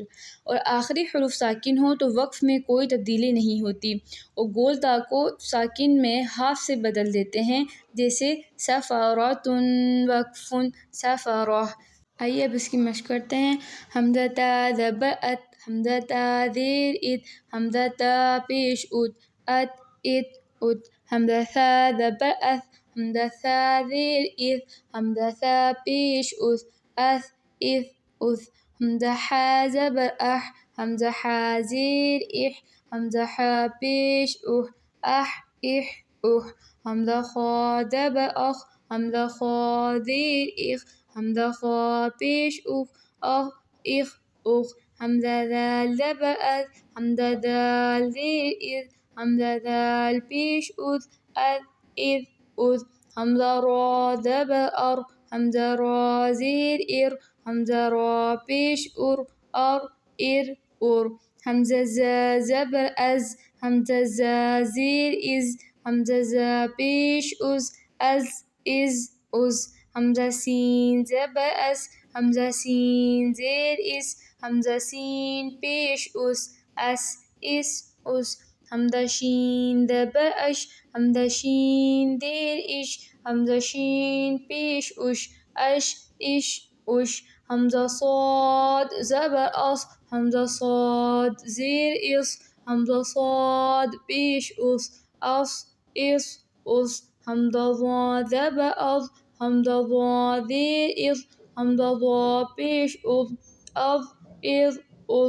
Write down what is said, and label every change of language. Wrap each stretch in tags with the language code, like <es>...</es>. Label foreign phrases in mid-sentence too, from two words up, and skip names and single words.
<ur>اور آخری حروف ساکن ہو تو وقف میں کوئی تبدیلی نہیں ہوتی، اور گول تا کو ساکن میں ہاف سے بدل دیتے ہیں، جیسے سفرۃ وقف سفرہ۔ آئیے اب اس کی مشق کرتے ہیں۔ حمزہ تا زبر ات، حمزہ تا زیر ات، حمزہ تا پیش ات، ات ات ات۔ حمزہ ثا زبر اث، حمزہ ثا زیر اث، حمزہ ثا پیش اث، اث اث اث۔ حمزہ حا زبر اح، حمزہ حا زیر اح، حمزہ حا پیش اح، اح اح اح۔ حمزہ خا زبر اخ، حمزہ خا زیر اخ، حمزہ خا پیش اخ، اخ اخ اخ۔ حمزہ ذال زبر اذ، حمزہ ذال زیر اذ، حمزہ ذال پیش اذ، اذ اذ اذ۔ حمزہ را زبر ار، حمزہ را زیر ار، حمزہ را پیش ار، ار ار ار۔ حمزہ زا زبر از، حمزہ زا زیر از، حمزہ زا پیش از، از از از۔ حمزہ سین زبر اس، حمزہ سین زیر اس، حمزہ سین پیش اس، اس اس اس۔ حمزہ شین زبر اش، حمزہ شین زیر اش، حمزہ شین پیش اش، اش اش اش۔ حمزہ صاد زبر اص، حمزہ صاد زیر اص، حمزہ صاد پیش اس، اص اص اس۔ حمزہ ضا زبر اض، حمزہ ضا زیر اض، حمزہ ضا پیش اض، اض اض اض۔</ur>